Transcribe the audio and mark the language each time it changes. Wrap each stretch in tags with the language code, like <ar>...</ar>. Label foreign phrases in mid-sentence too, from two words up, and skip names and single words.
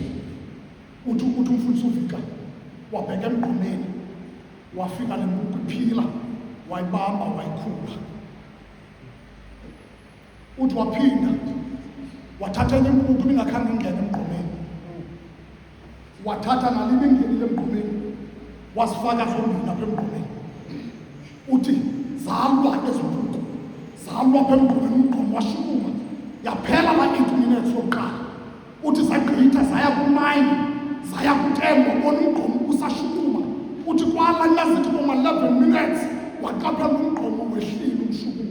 <xh>Uthi umfundisi uvika wabheka emgqomeni, wafika le mpuphu iphila, wayibamba wayikhupha. Uthi waphinda wathatha enye impuphu ibingakhange ingene emgqomeni, wathatha nalimi ingenile emgqomeni, wasifaka zombini apha emgqomeni. Uthi zalwa ezi mpuphu, zalwa apha emgqomeni, umgqomo washukuma. Yaphela la 8 minutes yokuqala. Uthi zagqitha zaya ku-9, zaya ku-10, wabona umgqomo usashukuma. Uthi kwala nazithi boma 11 minutes waqaphela umgqomo wehlile umshukuma.</xh>